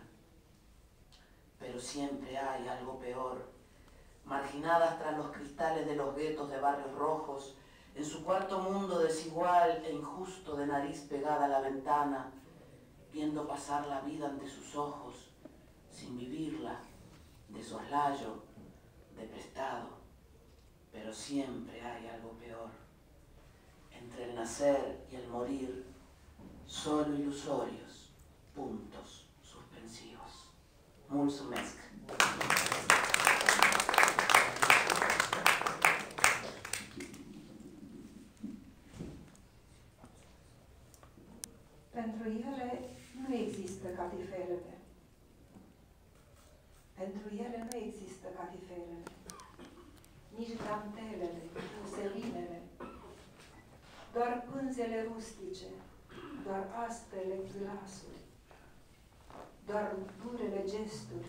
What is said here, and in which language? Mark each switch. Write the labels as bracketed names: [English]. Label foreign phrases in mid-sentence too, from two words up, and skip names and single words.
[Spanish] Pero siempre hay algo peor, marginadas tras los cristales de los guetos de barrios rojos, en su cuarto mundo desigual e injusto de nariz pegada a la ventana, viendo pasar la vida ante sus ojos, sin vivirla, de soslayo, de prestado. Pero siempre hay algo peor. Entre el nacer y el morir, solo ilusorios, puntos suspensivos. [Romanian] Mulțumesc. Pentru ele nu există catifelele. Pentru ele nu există catifelele, nici dantelele, muselinele, doar pânzele rustice, doar asprele glasuri, doar durele gesturi.